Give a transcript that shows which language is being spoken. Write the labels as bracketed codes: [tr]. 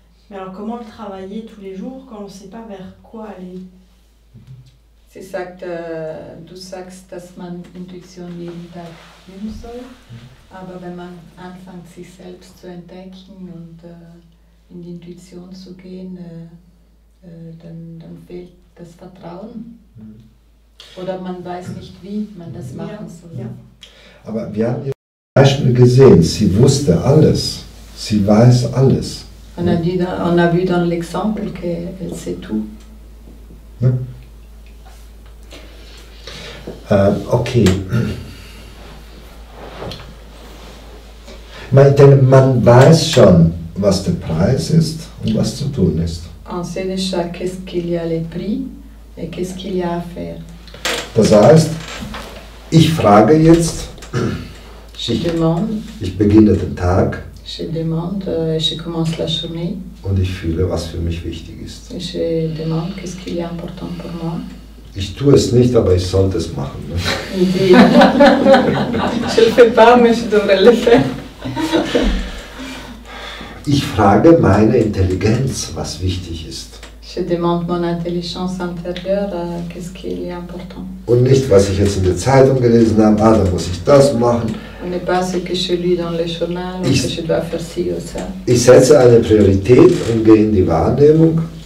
[fr] Mais alors comment le travailler tous les jours quand on ne sait pas vers quoi aller? [de] Sie sagt, du sagst, dass man Intuition jeden Tag üben soll, aber wenn man anfängt, sich selbst zu entdecken und in die Intuition zu gehen, dann fehlt das Vertrauen. Oder man weiß nicht, wie man das machen soll. Ja. Aber wir haben ihr Beispiel gesehen, sie wusste alles, sie weiß alles. [fr] On a vu dans l'exemple qu'elle sait tout. Okay. [de] Denn man weiß schon, was der Preis ist und was zu tun ist. [fr] On sait déjà qu'est-ce qu'il y a les prix et qu'est-ce qu'il y a à faire. [de] Das heißt, ich frage jetzt, [fr] Je demande, [de] ich beginne den Tag [fr] je demande, je commence la journée [de] und ich fühle, was für mich wichtig ist. [fr] et je demande qu'est-ce qu'il y a important pour moi. [de] Ich tue es nicht, aber ich sollte es machen. [fr] Il dit, je le fais pas, mais je devrais le faire. [de] Ich frage meine Intelligenz, was wichtig ist. [fr] Je demande mon intelligence intérieure, qu'est-ce qu'il y a important. [de] Und nicht, was ich jetzt in der Zeitung gelesen habe, da muss ich das machen. [fr] On n'est pas ce que je lis dans le journal, ou que je dois faire ci ou ça. [de] Ich setze eine Priorität und gehe in die Wahrnehmung.